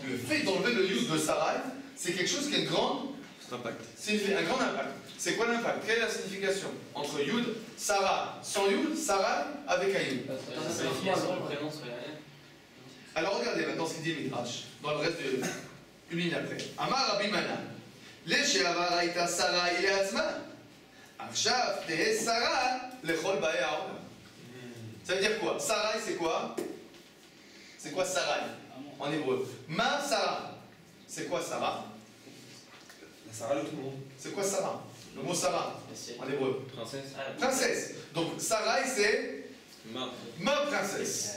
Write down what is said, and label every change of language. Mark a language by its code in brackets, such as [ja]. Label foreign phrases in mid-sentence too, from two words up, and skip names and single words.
[fr] le fait d'enlever le yud de Sarai, c'est quelque chose qui a une grande, C'est impact. c'est un grand impact. C'est quoi l'impact? Quelle est la signification? Entre yud, Sarah sans yud, Sarai avec un yud. La signification du prénom serait la même. Alors regardez maintenant ce qu'il dit le Midrash, dans le reste de une ligne après. [he] אמר רבי מנא, לשעבר הייתה שרה היא לעצמה, עכשיו תהא שרה לכל באי העולם. [fr] Ça veut dire quoi? Sarai, c'est quoi? C'est quoi Sarai en hébreu? Ma Sarah. C'est quoi Sarah? La Sarah de tout le monde. C'est quoi Sarah? Le mot Sarah en hébreu. Princesse. Princesse. Donc Sarai, c'est ma princesse.